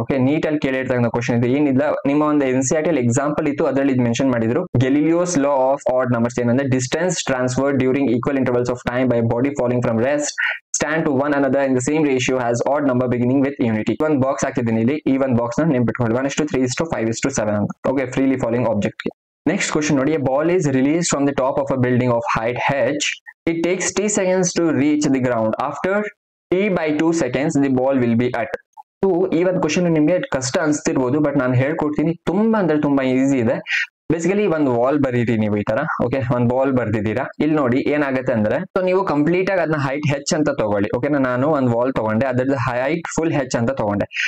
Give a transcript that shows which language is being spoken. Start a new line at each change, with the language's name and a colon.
Kannada: Okay, neat ಅಲ್ಲಿ ಕೇಳಿರ್ತಕ್ಕಂಥ question ಇದು. ಏನಿಲ್ಲ, ನಿಮ್ಮ ಒಂದು NCERT ಎಕ್ಸಾಂಪಲ್ ಇತ್ತು, ಅದರಲ್ಲಿ ಇದು ಮೆನ್ಷನ್ ಮಾಡಿದ್ರು.
English: Galileo's law of odd numbers ಏನಂದ್ರೆ distance transfer during equal intervals of time by body falling from rest stand to one another in the same ratio has odd number beginning with unity.
Kannada: ಒಂದು box ಹಾಕಿದ್ದೀನಿ ಇಲ್ಲಿ, ಈ ಒಂದು box ನ ನೆನ್ಪಿಟ್ಕೊಳ್ಳಿ, 1:3:5:7 ಅಂತ.
English: Okay, freely falling object. Next question ನೋಡಿ, a ball is released from the top of a building of height h. It takes t seconds to reach the ground. After t/2 seconds the ball will be at.
Kannada: So ಈ ಒಂದು question ನಿಮ್ಗೆ ಕಷ್ಟ ಅನ್ಸ್ತಿರ್ಬೋದು, but ನಾನು ಹೇಳ್ಕೊಡ್ತೀನಿ. ತುಂಬಾ ಅಂದ್ರೆ ತುಂಬಾ easy ಇದೆ. ಬೇಸಿಕಲಿ ಒಂದು ವಾಲ್ ಬರೀರಿ ನೀವು ಈ ತರ. ಓಕೆ, ಒಂದು ಬಾಲ್ ಬರ್ದಿದ್ದೀರಾ. ಇಲ್ಲಿ ನೋಡಿ ಏನಾಗುತ್ತೆ ಅಂದ್ರೆ, ಸೊ ನೀವು ಕಂಪ್ಲೀಟ್ ಆಗಿ ಅದನ್ನ ಹೈಟ್ ಹೆಚ್ ಅಂತ ತಗೊಳ್ಳಿ. ಓಕೆ, ನಾನು ಒಂದು ವಾಲ್ ತಗೊಂಡೆ, ಅದ್ರದ್ದು ಹೈಟ್ ಫುಲ್ ಹೆಚ್ ಅಂತ ತಗೊಂಡೆ.